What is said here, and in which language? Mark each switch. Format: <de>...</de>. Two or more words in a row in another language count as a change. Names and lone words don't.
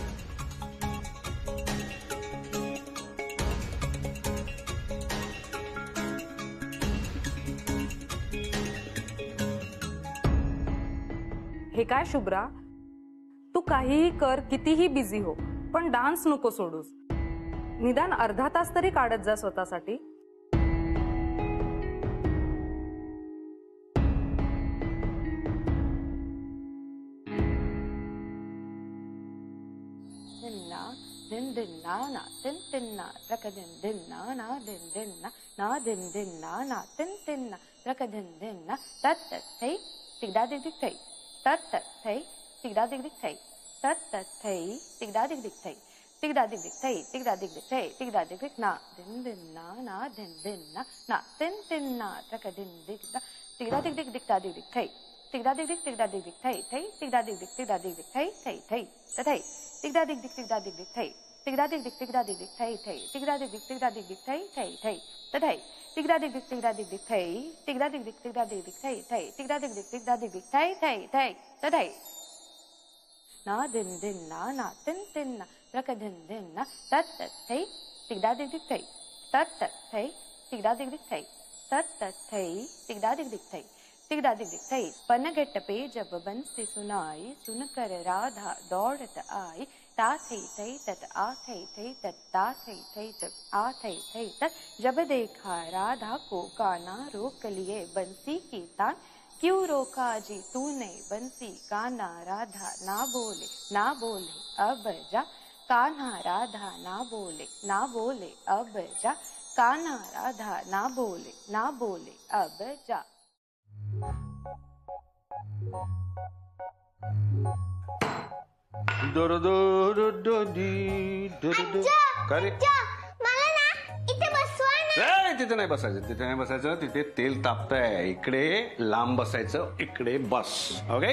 <mr>हे काय शुभ्रा, तू काहीही कर, कितीही बिझी हो, पण डान्स नको सोडूस. निदान अर्धा तास तरी काढत जा स्वतःसाठी. दिन दिन ना ना दिन दिन ना रक दिन दिन ना ना दिन दिन ना दिन दिन ना दिन दिन ना रक दिन दिन ना तत तत थई तिगदा दिग दिग थई तत तत थई तिगदा दिग दिग थई तत तत थई तिगदा दिग दिग थई तिगदा दिग दिग थई तिगदा दिग दिग थई तिगदा दिग दिग ना दिन दिन ना दिन दिन ना दिन दिन ना रक दिन दिग दा तिगदा दिग दिग दिगदा दिग दिग थई तिगदा दिग दिग तिगदा दिग दिग थई थई तिगदा दिग दिग तिगदा दिग दिग थई थई थई तथई तिगदा दिग दिग तिगदा दिग दिग थई तिगदा दिग दिग तिगदा दिग दिग थई थई तिगदा दिग दिग तिगदा दिग दिग थई थई थई तथई तिगदा दिग दिग तिगदा दिग दिग थई तिगदा दिग दिग तिगदा दिग दिग थई थई तिगदा दिग दिग तिगदा दिग दिग थई थई थई तथई ना दिन दिन ना तिन तिन ना रक दिन दिन ना तत तत थई तिगदा दिग दिग थई तत तत थई तिगदा दिग दिग थई तत तत थई तिगदा दिग दिग थई तिगदा दिग दिग थई</mr> <hi>पनघट पे जब बंसी सुनाई सुनकर राधा दौड़त आई ता थई थई तत आ थई थई तत ता थई थई तत आ थई थई तत जब देखा राधा को गाना रोक लिए बंसी की तान क्यों रोका जी तूने बंसी गाना राधा ना बोले अब जा कान्हा राधा ना बोले अब जा कान्हा राधा ना बोले अब जा.</hi> <mr>तिथे नाही बसायचं. तिथे तेल तापतंय. इकडे लांब बसायचं. इकडे बस. ओके.</mr>